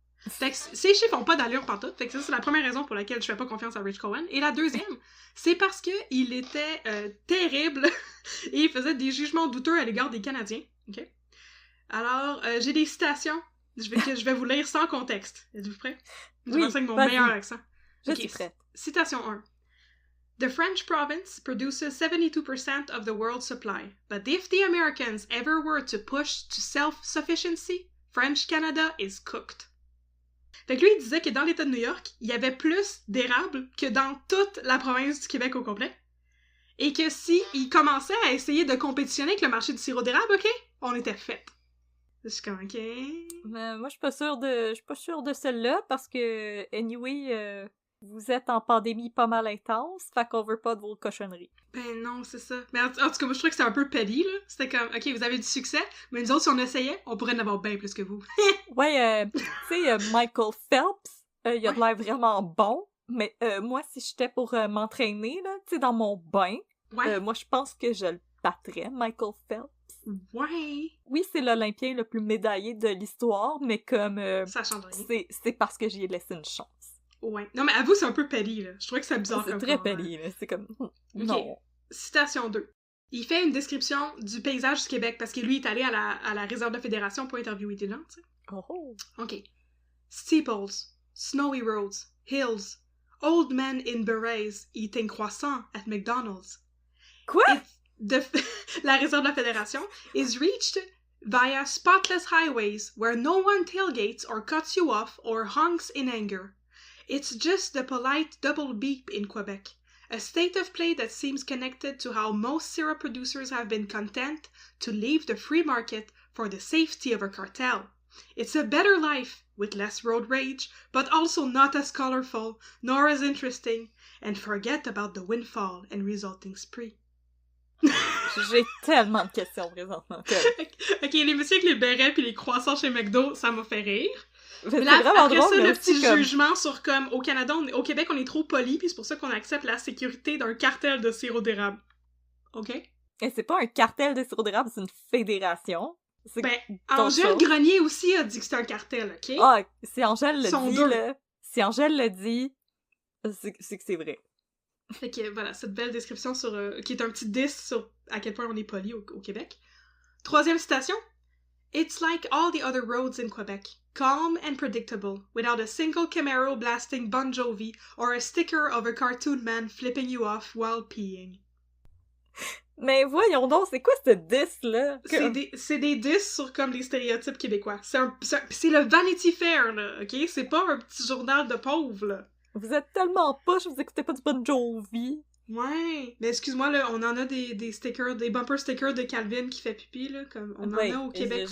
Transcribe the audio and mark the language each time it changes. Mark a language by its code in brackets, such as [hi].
[fr] Fait que ces chiffres ont pas d'allure pantoute. Fait que ça, c'est la première raison pour laquelle je fais pas confiance à Rich Cohen. Et la deuxième, c'est parce que il était terrible et il faisait des jugements douteux à l'égard des Canadiens. OK? Alors, j'ai des citations que je vais vous lire sans contexte. Êtes-vous prêts? Je vais avec mon meilleur accent. Je suis prête. Citation 1. [en] The French province produces 72% of the world's supply. But if the Americans ever were to push to self-sufficiency, French Canada is cooked. [fr] Fait que lui, il disait que dans l'État de New York, il y avait plus d'érables que dans toute la province du Québec au complet. Et que si il commençait à essayer de compétitionner avec le marché du sirop d'érable, OK, on était fait. Je suis comme, OK. Mais moi, je suis pas sûre de celle-là, parce que, anyway, vous êtes en pandémie pas mal intense, fait qu'on veut pas de vos cochonneries. Ben non, c'est ça. Mais en tout cas, moi, je trouvais que c'était un peu petty, là. C'était comme, OK, vous avez du succès, mais nous autres, si on essayait, on pourrait en avoir bien plus que vous. Ouais, tu sais, Michael Phelps, il a de l'air vraiment bon, mais moi, si j'étais pour m'entraîner, là, tu sais, dans mon bain, moi, je pense que je le battrais, Michael Phelps. Ouais! Oui, c'est l'Olympien le plus médaillé de l'histoire, mais comme... ça change rien. C'est parce que j'y ai laissé une chance. Ouais. Non, mais avoue, c'est un peu petty, là. Je trouvais que c'est bizarre comme ça. C'est très petty, là. C'est comme... Non. Citation 2. Il fait une description du paysage du Québec, parce que lui est allé à la réserve de fédération pour interviewer des gens, tu sais. Oh. OK. [en] Steeples, snowy roads, hills, old men in berets eating croissants at McDonald's. [fr] Quoi? [en] La réserve de la fédération is reached via spotless highways where no one tailgates or cuts you off or honks in anger. It's just the polite double beep in Quebec, a state of play that seems connected to how most syrup producers have been content to leave the free market for the safety of a cartel. It's a better life, with less road rage, but also not as colorful, nor as interesting, and forget about the windfall and resulting spree. [fr] J'ai tellement de questions présentement. Ok, les messieurs avec les bérets pis les croissants chez McDo, ça m'a fait rire. Mais là, après drôle, ça, le petit jugement sur comme, au Canada, au Québec, on est trop poli, puis c'est pour ça qu'on accepte la sécurité d'un cartel de sirop d'érable. OK? Et c'est pas un cartel de sirop d'érable, c'est une fédération. Ben, Angèle Grenier aussi a dit que c'est un cartel, OK? Ah, si Angèle le dit, là, si Angèle le dit, c'est que c'est vrai. Fait que voilà, cette belle description sur qui est un petit 10 sur à quel point on est poli au Québec. Troisième citation. [en] It's like all the other roads in Quebec, calm and predictable, without a single Camaro blasting Bon Jovi or a sticker of a cartoon man flipping you off while peeing. [fr] Mais voyons donc, c'est quoi ce 10-là? C'est des 10 sur comme les stéréotypes québécois. C'est le Vanity Fair, là, OK? C'est pas un petit journal de pauvres, là. Vous êtes tellement poche, vous écoutez pas du Bon Jovi. Ouais, mais excuse-moi, là, on en a des stickers, des bumper stickers de Calvin qui fait pipi, là, comme on en a au Québec aussi.